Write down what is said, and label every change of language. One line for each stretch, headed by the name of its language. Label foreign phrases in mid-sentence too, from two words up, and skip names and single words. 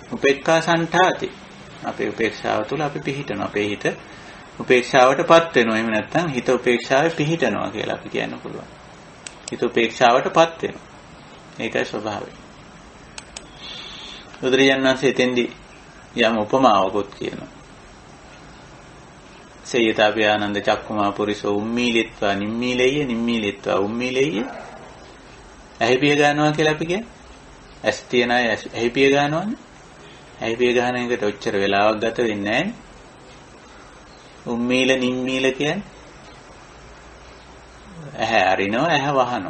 Pali: උපේක්ඛා සන්තාති.
Sinhala: අපේ උපේක්ෂාව තුළ අපි පිහිටනවා. අපේ හිත උපේක්ෂාවටපත් වෙනවා. එහෙම නැත්නම් හිත උපේක්ෂාවේ පිහිටනවා කියලා අපි කියන්න පුළුවන්. හිත උපේක්ෂාවටපත් වෙනවා. ඒකයි ස්වභාවය. බුදුරජාණන් වහන්සේ එතෙන්දී යම් උපමාවකුත් කියනවා.
Pali: සේයතාපි ආනන්ද චක්කුමා පුරිසෝ උම්මීලිත්වා නිම්මීලෙය්‍ය නිම්මීලිත්වා උම්මීලෙය්‍ය.
Sinhala: ඇහිපිය ගන්නවා කියලා අපි කියන්නේ. ඇස් තියන අය ඇහිපිය ගන්නවනේ. ඇහිපිය ගන්න එකට ඔච්චර වෙලාවක් ගත වෙන්නේ නැහැ.
Pali: උම්මීල නිම්මීල
Sinhala: කියන්නේ ඇහැ අරිනවා ඇහැ වහනවා.